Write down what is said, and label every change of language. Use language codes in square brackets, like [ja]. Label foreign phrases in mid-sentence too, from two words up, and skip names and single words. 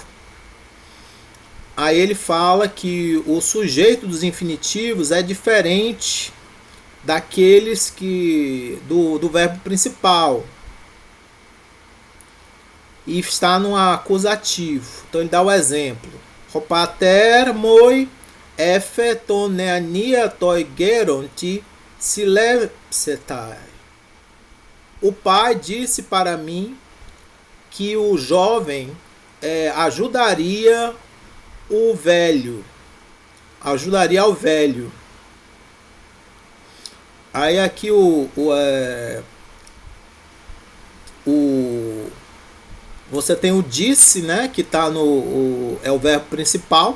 [pt] Aí ele fala que o sujeito dos infinitivos é diferente daqueles do verbo principal. E está no acusativo. Então ele dá o exemplo. [el] ὁ πατήρ μοι ἔφη τὸν νεανίαν τῷ γέροντι συλλήψεσθαι. [pt] O pai disse para mim que o jovem ajudaria o velho. Ajudaria ao velho. Aí aqui você tem o disse, né, que está é o verbo principal.